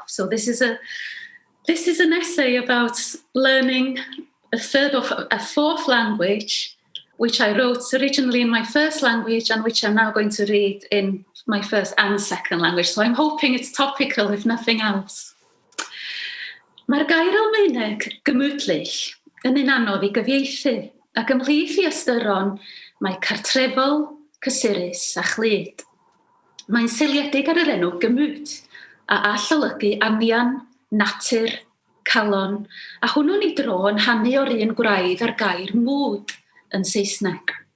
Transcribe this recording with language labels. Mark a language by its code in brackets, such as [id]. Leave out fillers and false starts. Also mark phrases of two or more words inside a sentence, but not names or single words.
[en] So this is an essay about learning a third or a fourth language, which I wrote originally in my first language and which I'm now going to read in my first and second language. So I'm hoping it's topical, if nothing else. [cy] Mae'r gair Almaeneg gemütlich yn un anodd I gyfieithu, ac ymhlith I ystyron mae cartrefol, cysurus a chlyd. Mae'n seiliedig ar yr enw gemüt a all olygu anian, natur, calon, a hwnnw'n I dro yn hanu o'r un gwraidd ar gair mood yn Saesneg.